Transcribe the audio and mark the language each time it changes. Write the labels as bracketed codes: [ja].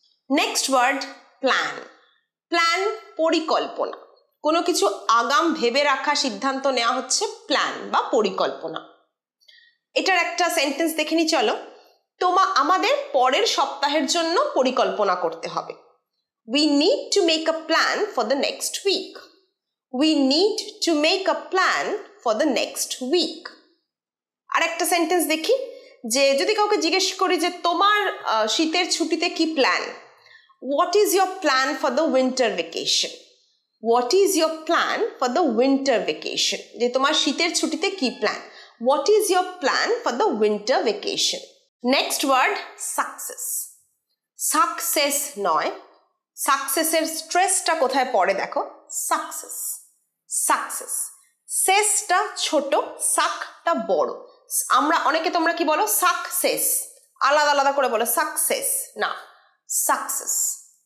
[bn] Next word plan. Plan, পরিকল্পনা। কোনো কিছু আগাম ভেবে রাখা, সিদ্ধান্ত নেওয়া হচ্ছে প্ল্যান বা পরিকল্পনা। এটার একটা সেন্টেন্স দেখে নি চলো। আমাদের পরের সপ্তাহের জন্য পরিকল্পনা করতে হবে। [en] We need to make a plan for the next week. We need to make a plan for the next week. [bn] আর একটা সেন্টেন্স দেখি, যে যদি কাউকে জিজ্ঞেস করি যে তোমার শীতের ছুটিতে কি plan? [en] What is your plan for the winter vacation? What is your plan for the winter vacation? [bn] যে তোমার শীতের ছুটিতে কি plan? [en] What is your plan for the winter vacation? [bn] Next word success. Success নয়, সাকসেসের স্ট্রেসটা কোথায় পড়ে দেখো, সাকসেস। সাকসেস, সেসটা ছোট, সাকটা বড়। আমরা অনেকে তোমরা কি বলো? সাকসেস, আলাদা আলাদা করে বলো সাকসেস, না সাকসেস।